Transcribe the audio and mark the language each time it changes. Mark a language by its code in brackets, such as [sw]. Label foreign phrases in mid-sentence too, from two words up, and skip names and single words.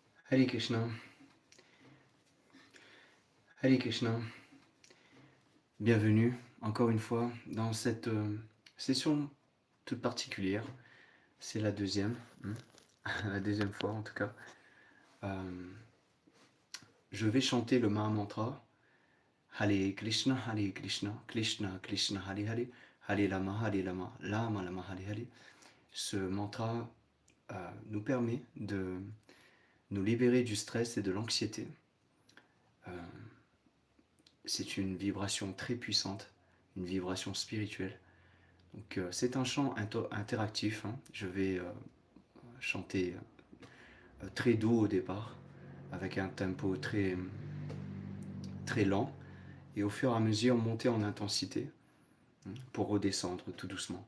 [sa] हरे कृष्ण, हरे कृष्ण, [fr] bienvenue encore une fois dans cette session toute particulière. C'est la deuxième, la deuxième fois en tout cas. Je vais chanter le Maha-mantra [sa] हरे कृष्ण, कृष्ण कृष्ण, हरे हरे, हरे लामा, लामा लामा, हरे हरे. [fr] Ce mantra nous permet de nous libérer du stress et de l'anxiété. C'est une vibration très puissante, une vibration spirituelle. Donc c'est un chant interactif. Je vais chanter très doux au départ, avec un tempo très, très lent, et au fur et à mesure monter en intensité pour redescendre tout doucement.